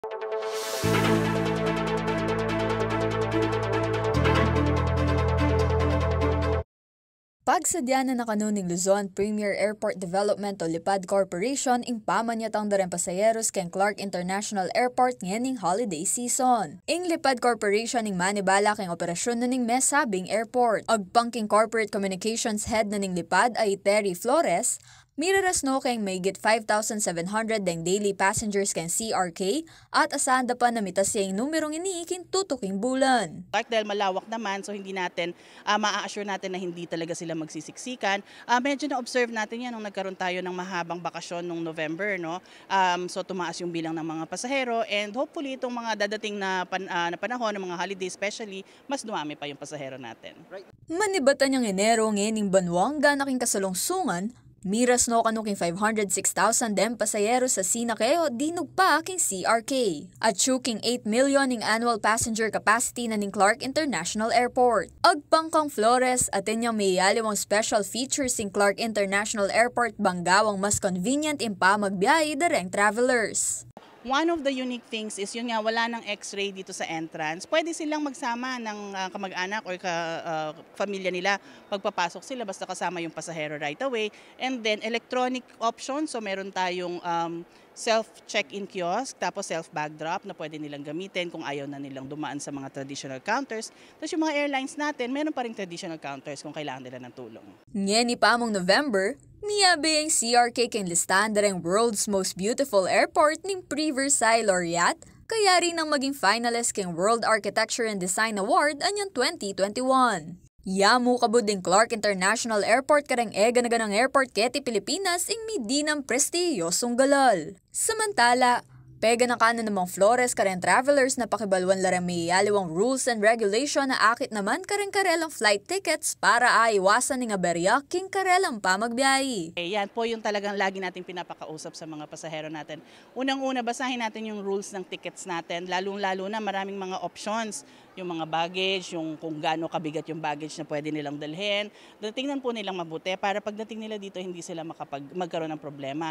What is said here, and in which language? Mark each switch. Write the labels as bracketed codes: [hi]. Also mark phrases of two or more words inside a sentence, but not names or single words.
[pam] Pagsadya na nakanuning Luzon Premier Airport Development o Lipad Corporation ing pamanyatang dareng pasayeros ken Clark International Airport ngening [en] holiday season. [pam] Ing Lipad Corporation ing manibala king operasyon na ning mesabing airport. Agpangking [en] Corporate Communications Head [pam] na ning Lipad ay Terry Flores, miraras no keng mayigit 5,700 deng [en] daily passengers [pam] ken CRK at asahan da pa na mitas yung numerong iniikin tutuking bulan. [tl] Dahil malawak naman, so hindi natin maa-assure natin na hindi talaga sila magsisiksikan. Medyo na-observe natin yan nung nagkaroon tayo ng mahabang bakasyon nung November, no? So tumaas yung bilang ng mga pasahero and hopefully itong mga dadating na panahon ng mga holiday especially, mas dumami pa yung pasahero natin. [pam] Manibatan yung Enero ngening banwang ganaking kasalungsungan, miras no kanuking 506,000 dem pasayero sa Sinakeo dinug pa king CRK. At chuking 8 million ning [en] annual passenger capacity [pam] na ning Clark International Airport. Agpangkang Flores atin yung mayaliwang [en] special features [pam] ing Clark International Airport banggawang mas convenient impa magbiyahe dareng travelers. [en] One of the unique things is [tl] yun nga, wala ng x-ray dito sa entrance. Pwede silang magsama ng kamag-anak or pamilya nila. Pagpapasok sila, basta kasama yung pasahero [en] right away. [tl] And then [en] electronic option, [tl] so meron tayong [en] self-check-in kiosk, [tl] tapos [en] self-bag drop [tl] na pwede nilang gamitin kung ayaw na nilang dumaan sa mga [en] traditional counters. [tl] Tapos yung mga airlines natin, meron pa rin [en] traditional counters [tl] kung kailangan nila ng tulong. [pam] Ngeni pa mong November, miyabe ang CRK ken listahan dareng [en] world's most beautiful airport [pam] ning Pre-Versailles Laureate, kaya rin ang maging finalist king World Architecture and Design Award anyang 2021. Yamu kabud ding Clark International Airport kareng ganaganang airport keti Pilipinas ing midinang prestiyosong galal. Samantala, pega na kanan namang Flores kareng travelers na pakibalwan larang may yaliwang [en] rules and regulation [pam] na akit naman kareng karelang flight tickets para aiwasan ng aberya king karelang pamagbiyahe. [tl] Yan po yung talagang lagi nating pinapakausap sa mga pasahero natin. Unang-una, basahin natin yung rules ng tickets natin, lalong-lalo na maraming mga options. Yung mga baggage, yung kung gaano kabigat yung baggage na pwede nilang dalhin. Tingnan po nilang mabuti para pagdating nila dito hindi sila magkaroon ng problema.